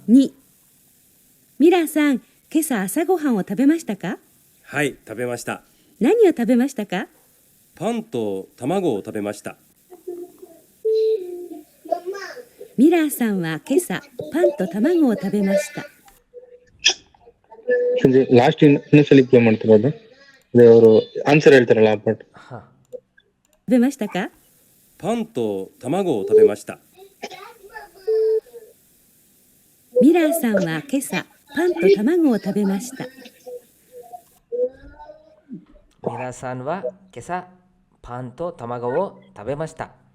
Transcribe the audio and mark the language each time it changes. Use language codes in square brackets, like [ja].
[ja] 2、ミラーさん、今朝朝ごはんを食べましたか？はい、食べました。何を食べましたか？パンと卵を食べました。ミラーさんは今朝パンと卵を食べました。 [kn] last ಇನ್ನೊಂದ್ಸಲಿ play ಮಾಡ್ತಿರೋದು ಅದೇ ಅವರು ಆನ್ಸರ್ ಹೇಳ್ತಾರಲ್ಲ ಆ ಪಾರ್ಟ್. ಹಾಂ, [ja] 食べましたか？パンと卵を食べました。ミラーさんは今朝パンと卵を食べました。ミラさんは今朝パンと卵を食べました。